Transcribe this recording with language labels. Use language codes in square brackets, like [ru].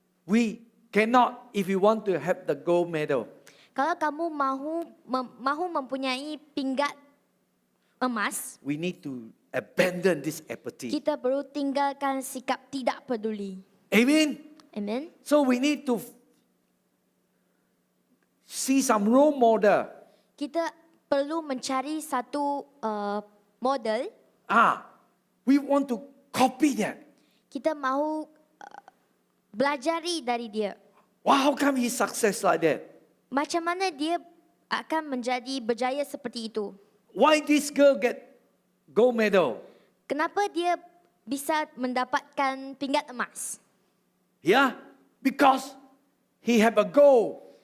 [en] We cannot, if you want to have the gold medal. [ms] Kalau kamu mahu mempunyai pinggat emas, [en] We need to abandon this apathy. [ms] kita perlu tinggalkan sikap tidak peduli. Amen. Amen. [en] So we need to see some role model. [ms] Kita perlu mencari satu model. [en] We want to copy that. [ms] Kita mahu belajari dari dia. [en] Wow, how come he's success like that? [ms] Macam mana dia akan menjadi berjaya seperti itu? [en] Why this girl get gold medal? [ms] Kenapa dia bisa mendapatkan pinggat emas? [en] Yeah, because he have a goal.